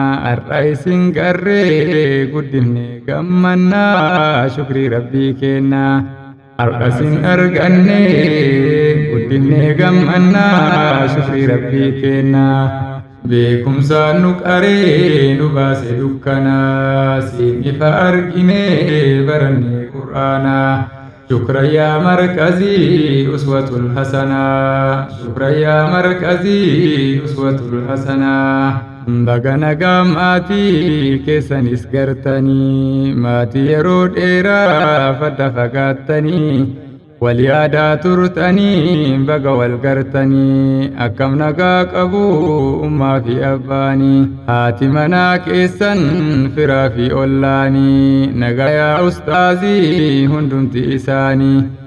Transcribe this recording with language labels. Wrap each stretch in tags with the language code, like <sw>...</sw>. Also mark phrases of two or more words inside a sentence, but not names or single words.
<om>Har'a isin garree guddifne gammannaa shukrii Rabbii kenna. Har'a isin arganne guddifne gammannaa shukrii Rabbii kenna. Beekumsaan nu qaree nu baase dukkanaa, siin ifa arginee baranne Qur'aanaa.</om> <ar>شكرا يا مركزي أسوة حسنة، شكرا يا مركزي أسوة حسنة.</ar> <om>Baga nagaa maatii keessanis gartanii, maatii yeroo dheeraa fadda fagaattanii, wal yaadaa turtanii, baga wal gartanii, akkam nagaa qabu ummaa fi abbaanii, haati manaa keessan firaa fi ollaanii, nagayaa ustaazii hundumti isaanii.</om>